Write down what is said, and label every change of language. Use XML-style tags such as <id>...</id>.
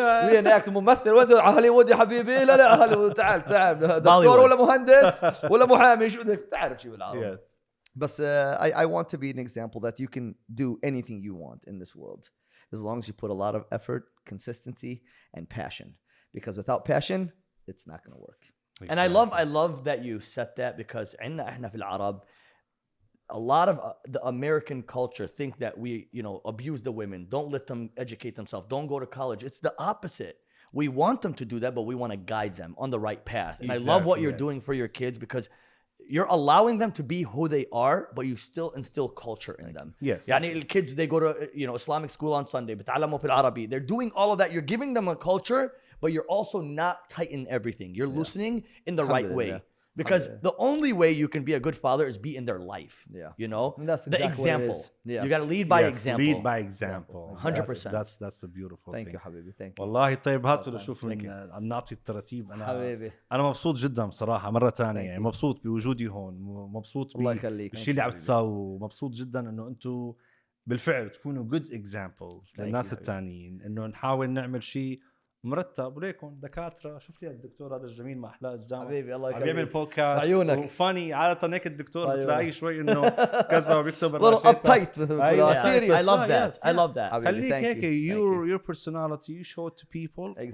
<en>be an actor</en> <ar>ممثل وين على هوليوود يا حبيبي لا على هوليوود تعال دكتور ولا مهندس ولا محامي شو بدك تعرف شو بالعربي.</ar> <en>بس I want to be an example that you can do anything you want in this world. As long as you put a lot of effort, consistency, and passion. Because without passion, it's not going to work. Exactly. And I love that you said that, because</en> <ar>إحنا في العرب,</ar> <en>a lot of the American culture think that we, abuse the women. Don't let them educate themselves. Don't go to college. It's the opposite. We want them to do that, but we want to guide them on the right path. And I love what you're doing for your kids, because you're allowing them to be who they are, but you still instill culture in them. Yes. يعني الkids, they go to Islamic school on Sunday,</en> <ar>بتعلموا في العربي.</ar> <en>They're doing all of that. You're giving them a culture, but you're also not tightening everything. You're loosening in the right way. Because the only way you can be a good father is be in their life. And that's exactly the example. You got to lead by example. Lead by example. 100%. That's the beautiful thing. Thank you حبيبي. Thank you.</en> <ar>والله طيب هاتوا لشوف نعطي الترتيب. أنا مبسوط جدا بصراحة مرة ثانية، يعني مبسوط بوجودي هون، مبسوط بالشيء اللي عم تساووا، مبسوط جدا إنه أنتم بالفعل تكونوا</ar> <en>good examples</en> <ar>للناس الثانيين، إنه نحاول نعمل شيء مرتب. وليكن دكاتره، شفت يا الدكتور هذا الجميل مع احلى الجامعه حبيبي الله يخليك، بيعمل بودكاست عيونك وفاني. عاده هيك الدكتور بتلاقيه شوي انه كذا بيكتب</ar> <en>little uptight</en> <ar>مثل ما</ar> <en>serious. I love that. I love that.</en> <ar>خليك هيك</ar> <en>your personality you show it to people.</en>